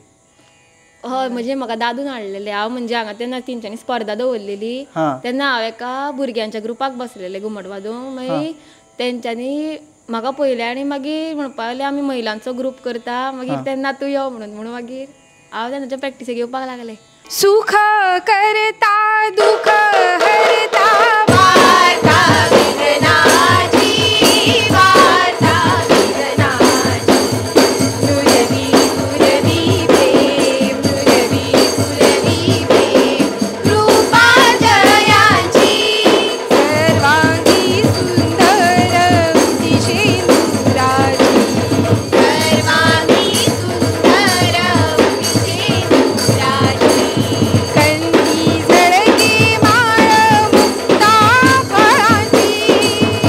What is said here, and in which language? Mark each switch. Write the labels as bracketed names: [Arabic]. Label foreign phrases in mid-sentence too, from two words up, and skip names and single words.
[Konkani] हय म्हणजे म्हाका दादून हाडलेले. हांव म्हणजे हांगा तेन्ना तेंच्यांनी स्पर्धा दवरलेली तेन्ना हांव एका भुरग्यांच्या ग्रुपाक बसलेले घुमट वाजोवंक. मागीर तेंच्यांनी म्हाका पयलें आनी मागीर म्हणपाक लागलें आमी महिलांचो ग्रूप करता मागीर तेन्ना तूं यो म्हणून मागीर हांव तेन्नाच्या प्रॅक्टिसेक येवपाक लागलें. [Marathi] सुख करता दुःख हरता वार्ता विघ्नाची वार्ता विघ्नाची दुर्वी दुर्वी प्रेम दुर्वी दुर्वी प्रेम कृपा जयाची सर्वांगी सुंदर दिशेंदुराची सर्वांगी सुंदर दिशेंदुराची कंठी झळके माळ मुक्ता फळाची